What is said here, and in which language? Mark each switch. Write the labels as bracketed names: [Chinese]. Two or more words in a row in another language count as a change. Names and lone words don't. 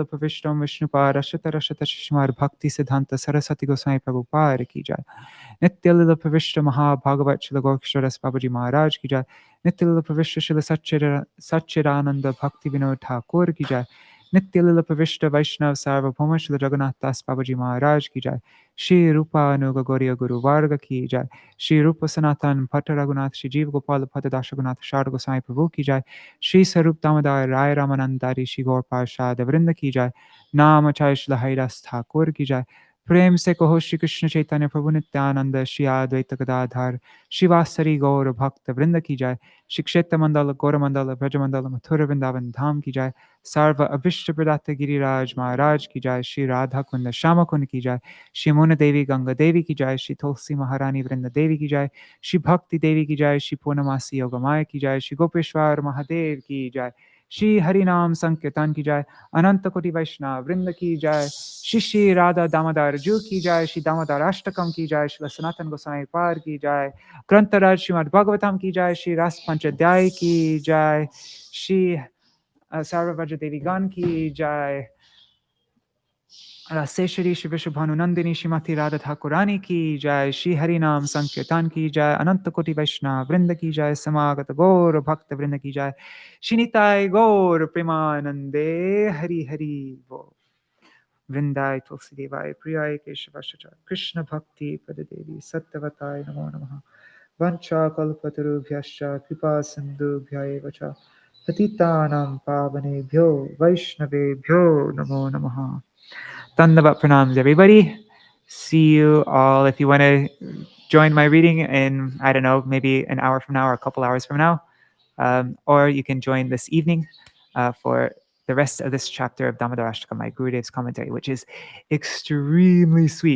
[Hindi] प्रविष्टम् विष्णुपाद राशता राशता शिश्मर भक्ति सिद्धांत सरस्वती गोसाई प्रभुपाद की जय नित्य लीला प्रविष्ट महा भागवत शिला गोर्क्षरस बाबाजी महाराज की जय नित्य लीला प्रविष्ट शिला सच्चिदानंद भक्ति विनोद ठाकुर की जय नित्य लीला प्रविष्ट वैष्णव सार्वभौम शिला जगन्नाथ दास बाबाजी महाराज की जय श्री रूप अनुग गौड़ीय गुरु वर्ग की जय श्री रूप सनातन भट्ट रघुनाथ श्री जीव गोपाल भट्ट दशगुनाथ शारदा गोसाई प्रभु की जय श्री सरूप दामोदर राय रामानंदरी श्री गौर पार्षद वृंद की जय नाम चाई शिला हैदास ठाकुर की जय प्रेम से कहो श्री कृष्ण चैतन्य प्रभु नित्यानंद श्री अद्वैत गदाधर शिवासरी गौर भक्त वृंद की जाय श्री क्षेत्र मंडल गौर मंडल ब्रज मंडल मथुर वृंदावन धाम की जाय सर्व अभिष्ट प्रदात गिरिराज महाराज की जाय श्री राधा कुंड श्याम कुंड की जाय श्री मुन देवी गंगा देवी की जाय श्री तुलसी महारानी वृंद देवी की जाय श्री भक्ति देवी की जाय श्री पूर्णमासी योगमाय की जाय श्री गोपेश्वर महादेव की जाय श्री हरिनाम संकीर्तन की जाय अनंत कोटि वैष्णव वृंद की जाय श्री श्री राधा दामोदर जू की जाय श्री दामोदराष्टकम की जाय श्री सनातन गोसाई पार की जाय ग्रंथराज श्रीमद् भागवतम की जाय श्री रास पंचाध्याय की जाय श्री सार्वभद्र देवीगण की जाय रासेश्वरी श्री विश्वभानुनंदिनी श्रीमती राधा ठाकुरानी की जय श्री हरिनाम संकीर्तन की जय अनंत कोटि वैष्णव वृंद की जय समागत गौर भक्त वृंद की जय श्री निताय गौर प्रेमानंदे हरि हरि बोल [Sanskrit] वृंदाय तुलसी देवाय प्रियाय केशवाय कृष्ण भक्ति पद देवी सत्यवताय नमो नमः वंशा कल्पतरुभ्यश्च कृपा सिन्धुभ्यैव च पतितानां पावनेभ्यो वैष्णवेभ्यो नमो नमः. [Hindi] दंडवत प्रणाम्स, [English] everybody. See you all. If you want to join my reading in, I don't know, maybe an hour from now or a couple hours from now, or you can join this evening for the rest of this chapter of Dāmodarāṣṭakam, my Gurudev's commentary, which is extremely sweet.